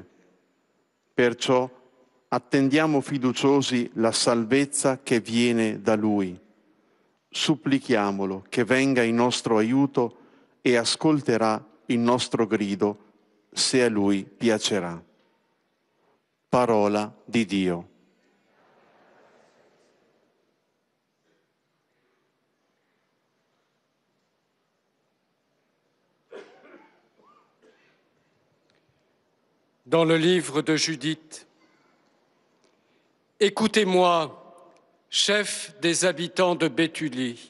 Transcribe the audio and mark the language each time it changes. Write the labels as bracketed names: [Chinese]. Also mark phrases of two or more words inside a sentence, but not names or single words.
[Italian] Perciò attendiamo fiduciosi la salvezza che viene da Lui. Supplichiamolo che venga in nostro aiuto e ascolterà il nostro grido, se a Lui piacerà. Parola di Dio. [French] Dans le livre de Judith, « Écoutez-moi, chefs des habitants de Béthulie.